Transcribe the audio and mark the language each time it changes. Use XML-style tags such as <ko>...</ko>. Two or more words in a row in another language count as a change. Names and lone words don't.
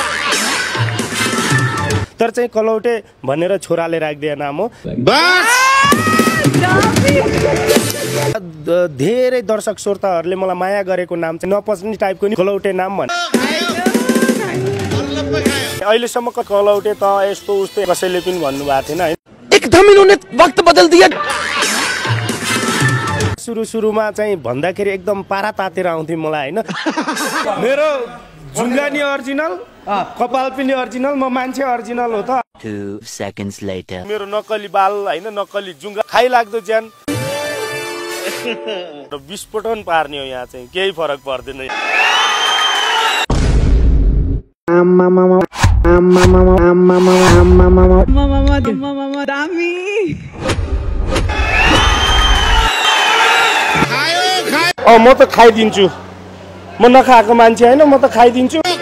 <ne>तर चाहिँ कलौटे भनेर छोराले राखिदिए नाम हो। धेरै दर्शक श्रोताहरूले मलाई माया गरेको नाम चाहिँ नपच्ने टाइपको नि कलौटे नाम भन्छ। अहिलेसम्म कलौटे त यस्तो उस्तै कसैले पनि भन्नुभएको थिएन है।</ne> <hi>एकदम इन्होंने वक्त बदल दिया।</hi> <ne>सुरुमा चाहिँ भन्दाखेरि एकदम पारा तातेर आउँथ्यो मलाई होइन। मेरो जुङ्गा नि ओरिजिनल, कपाल पनि ओरिजिनल, म मान्छे ओरिजिनल हो त।</ne> <en>2 seconds later</en> <ne>मेरो नक्कली बाल होइन, नक्कली जुङ्गा खाइ लाग्दो ज्यान र विस्फोटन पार्ने हो। यहाँ चाहिँ केही फरक पर्दैन। म त खाइदिन्छु, म नखाएको मान्छे होइन, म त खाइदिन्छु।</ne>